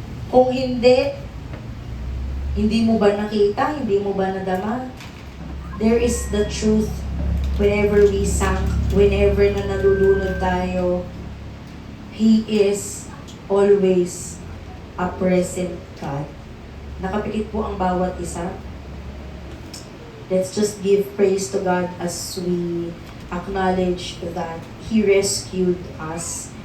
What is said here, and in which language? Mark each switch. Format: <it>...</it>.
<tl>Kung hindi mo ba nakita? Hindi mo ba nadama?</tl> <en>There is the truth whenever we sank, whenever</en> <tl>na nalulunod tayo.</tl> <en>He is always a present God.</en> <tl>Nakapikit po ang bawat isa.</tl> <en>Let's just give praise to God as we acknowledge that He rescued us.</en>